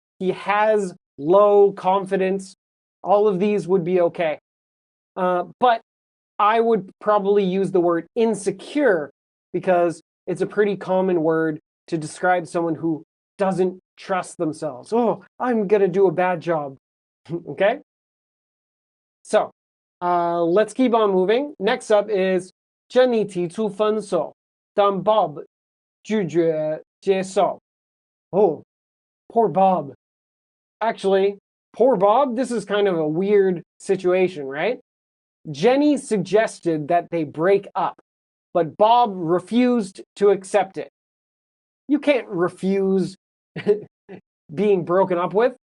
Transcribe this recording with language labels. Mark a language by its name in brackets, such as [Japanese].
[English] He has low confidence. All of these would be okay. But I would probably use the word insecure because it's a pretty common word to describe someone who doesn't trust themselves. Oh, I'm going to do a bad job. Okay? So, let's keep on moving. Next up is [Chinese] 珍妮提出分手，但 Bob 拒绝接受. [English] Oh, poor Bob. Actually, poor Bob, this is kind of a weird situation, right? Jenny suggested that they break up, but Bob refused to accept it. You can't refuse being broken up with.